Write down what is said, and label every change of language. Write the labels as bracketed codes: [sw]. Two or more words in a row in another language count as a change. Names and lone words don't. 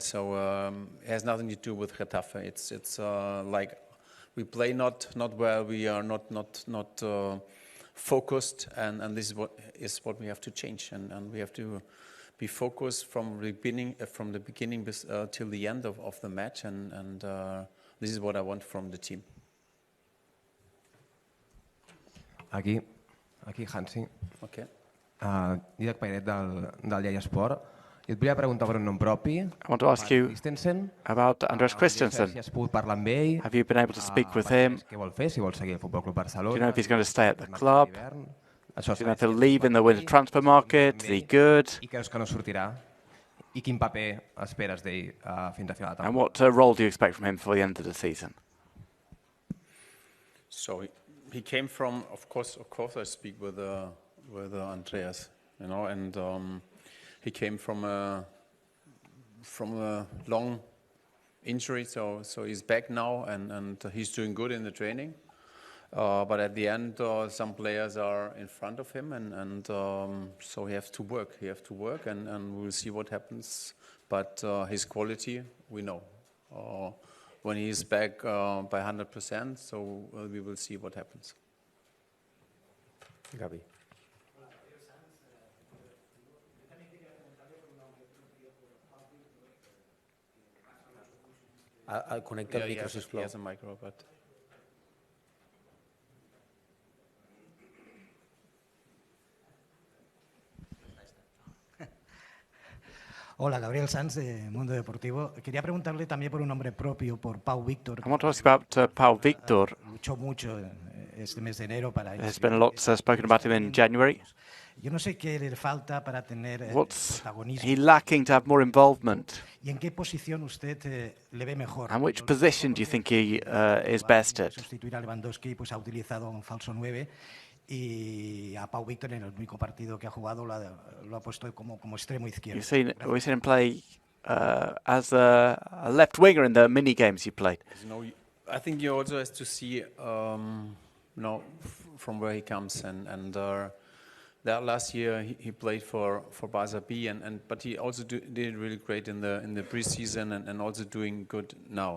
[en] So it has nothing to do with Getafe. It's like we play not well. We are not focused, and this is what we have to change, and we have to be focused from the beginning till the end of the match, and this is what I want from the team. [ca] Aquí Hansi. [en] Okay. [ca] Didac Pairet del Lleida Esport. I et volia preguntar per un nom propi. [en] I want to ask you Christensen. about Andres Christensen. [ca] Si has pogut parlar amb ell. [en] Have you been able to speak with him? [ca] Què vol fer? Si vol seguir el Futbol Club Barcelona. [en] Do you know if he's going to stay at the club? Do [ca] Això [en] you know if he'll leave in the winter transfer market? Is he good? [ca] I creus que no sortirà? I quin paper esperes d'ell fins a final de temporada? [en] And what role do you expect from him for the end of the season? So he came from, of course I speak with Andreas, you know, and he came from a long injury, so he's back now, and he's doing good in the training. But at the end, some players are in front of him, and so he has to work. And we'll see what happens. But his quality, we know. When he's back by 100%, so we will see what happens. Gaby. [ca] Connecta el micro, sisplau. [en] He has a micro, but... [es] Hola, Gabriel Sanz de Mundo Deportivo. Quería preguntarle también por un nombre propio, por Pau Víctor. [en] I want to ask about Pau Víctor. [es] Luchó mucho este mes de enero para... [en] There's been a lot spoken about him in January. [es] Yo no sé qué le falta para tener [en] What's [es] protagonismo. [en] he lacking to have more involvement? [es] ¿Y en qué posición usted le ve mejor? [en] And which position do you think he is best at? [es] Sustituir a Lewandowski, pues ha utilizado un falso 9 y a Pau Víctor en el único partido que ha jugado lo ha puesto como extremo izquierdo. [en] We've seen him play as a left winger in the mini games he played. I think you also have to see, from where he comes and that last year he played for Barca B, but he also did really great in the preseason and also doing good now.